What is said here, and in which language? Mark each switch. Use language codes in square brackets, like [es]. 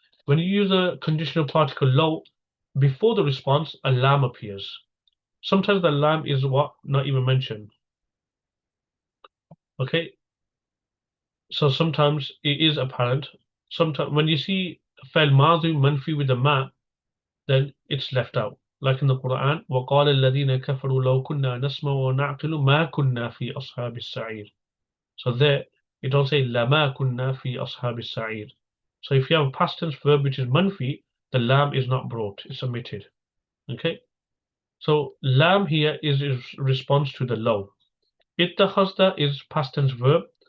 [en] When you use a conditional particle law, before the response, a lam appears. Sometimes the lam is what? Not even mentioned. Okay. So sometimes it is apparent. Sometimes when you see fa'il madhi manfi with a ma, then it's left out. Like in the Quran, [ar] وَقَالَ الَّذِينَ كَفَرُوا لَوْ كُنَّا نَسْمَعُ وَنَعْقِلُ مَا كُنَّا فِي أَصْحَابِ السَّعِيرِ. [en] So there, it don't say [ar] لَمَا كُنَّا فِي أَصْحَابِ السَّعِيرِ. [en] So if you have a past tense verb which is manfi, the lam is not brought, it's omitted. Okay? So lam here is response to the law. اتخذت is past tense verb.